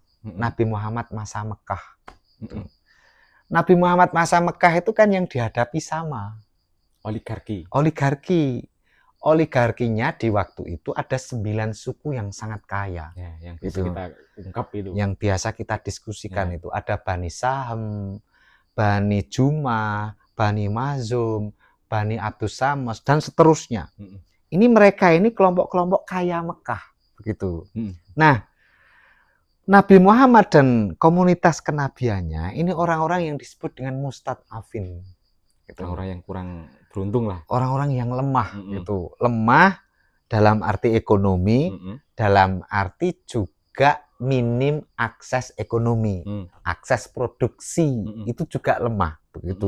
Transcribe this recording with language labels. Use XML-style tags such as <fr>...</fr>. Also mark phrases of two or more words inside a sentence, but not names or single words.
<id>Nabi Muhammad masa Mekah. Nabi Muhammad masa Mekah itu kan yang dihadapi sama oligarkinya di waktu itu ada 9 suku yang sangat kaya yang bisa kita ungkap itu, yang biasa kita diskusikan itu ada Bani Sahm, Bani Jumah, Bani Mazum, Bani Abdus Samos dan seterusnya. Ini mereka ini kelompok-kelompok kaya Mekah begitu. Nah, Nabi Muhammad dan komunitas kenabiannya ini orang-orang yang disebut dengan mustad'afin. Orang-orang yang kurang beruntung lah. Orang-orang yang lemah gitu. Lemah dalam arti ekonomi, dalam arti juga minim akses ekonomi, akses produksi itu juga lemah begitu.</id>